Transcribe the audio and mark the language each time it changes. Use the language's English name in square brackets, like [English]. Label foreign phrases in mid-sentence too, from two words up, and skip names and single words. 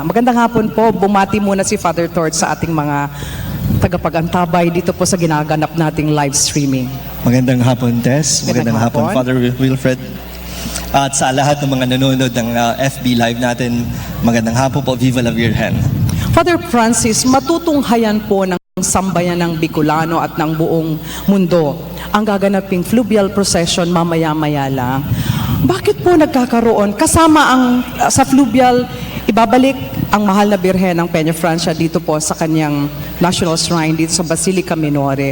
[Filipino] Magandang hapon po. Bumati muna si Father Tord sa ating mga tagapag-antabay dito po sa ginaganap nating live streaming. Magandang hapon, Tess. Magandang hapon, hapon. Father Wilfred. At sa lahat ng mga nanonood ng FB Live natin, magandang hapon po. [Spanish] Viva la Virgen. [Filipino] Father Francis, matutunghayan po ng sambayan ng Bicolano at ng buong mundo ang gaganaping fluvial procession mamaya-maya lang. Bakit po nagkakaroon? Kasama sa fluvial, ibabalik ang mahal na Birhen ng Peña Francia dito po sa kanyang National Shrine dito sa Basilica Minore.